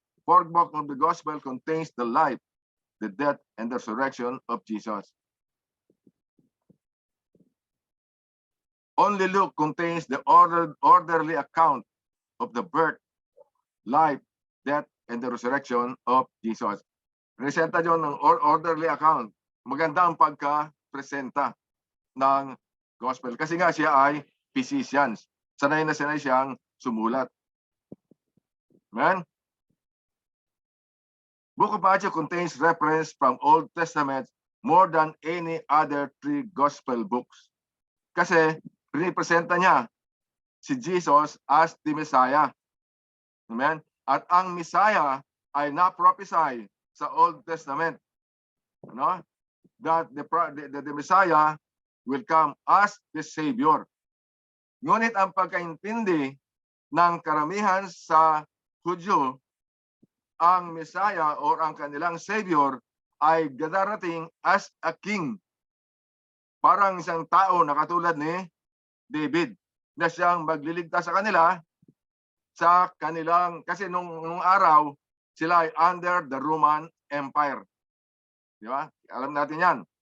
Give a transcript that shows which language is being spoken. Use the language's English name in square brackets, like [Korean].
[English] Fourth book of the gospel contains the life, the death, and the resurrection of Jesus. Only Luke contains the orderly account of the birth, life, death, and the resurrection of Jesus. [Filipino] Presenta yun ng orderly account. Maganda ang pagka-presenta ng gospel. Kasi nga siya ay physicians. Sanay na sanay siyang sumulat. Amen? [English] Book of Matthew contains reference from Old Testament more than any other three gospel books. [Filipino] Kasi pinipresenta niya si Jesus [English] as the Messiah. [Filipino] Amen? At ang Messiah ay na-prophesy sa Old Testament. Ano? [English] That the Messiah will come as the Savior. [Filipino] Ngunit ang pagkaintindi ng karamihan sa Hudyo, ang Messiah or ang kanilang Savior ay darating [English] as a king. [Filipino] Parang isang tao na katulad ni David na siyang magliligtas sa kanila sa kanilang, kasi nung araw sila ay [English] under the Roman Empire. [Filipino] Di ba? Alam natin yan.